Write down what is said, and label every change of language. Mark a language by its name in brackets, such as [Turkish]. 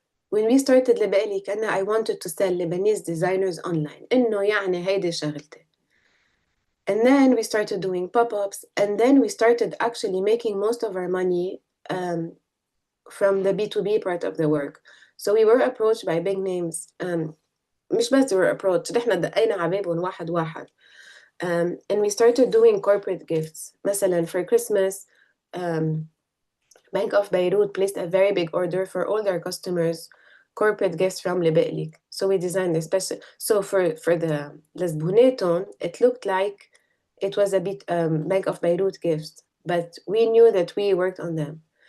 [English] When we started LEBELIK, I wanted to sell Lebanese designers online. [Arabic] إنه يعني هيدي شغلتي. [English] And then we started doing pop-ups, and then we started actually making most of our money from the B2B part of the work. So we were approached by big names. [Arabic] مش بس [English] we were approached, [Arabic] نحن دقينا على بابهم واحد واحد. [English] And we started doing corporate gifts. [Arabic] مثلا [English] for Christmas, Bank of Beirut placed a very big order for all their customers, corporate gifts from LEBELIK. So we designed a special. So for the Lesbuneton, it looked like it was a bit Bank of Beirut gifts, but we knew that we worked on them.